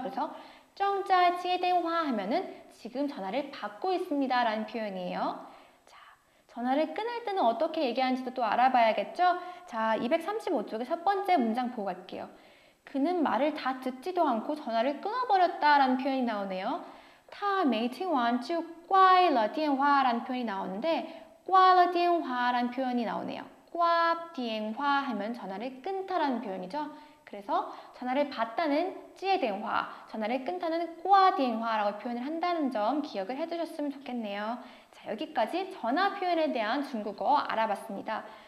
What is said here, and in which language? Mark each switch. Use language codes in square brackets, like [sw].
[ko] 그래서 정짜이接电话 하면은 지금 전화를 받고 있습니다라는 표현이에요. 자, 전화를 끊을 때는 어떻게 얘기하는지도 또 알아봐야겠죠. 자, 235쪽의 첫 번째 문장 보고 갈게요. 그는 말을 다 듣지도 않고 전화를 끊어버렸다라는 표현이 나오네요. [zh] 他没听完就挂了电话 [ko] 라는 표현이 나오는데 [zh] 挂了电话 [ko] 라는 표현이 나오네요. 挂电话하면 전화를 끊다라는 표현이죠. 그래서 전화를 받다는 接电话, 전화를 끊다는 挂电话라고 표현을 한다는 점 기억을 해두셨으면 좋겠네요. 자, 여기까지 전화 표현에 대한 중국어 알아봤습니다.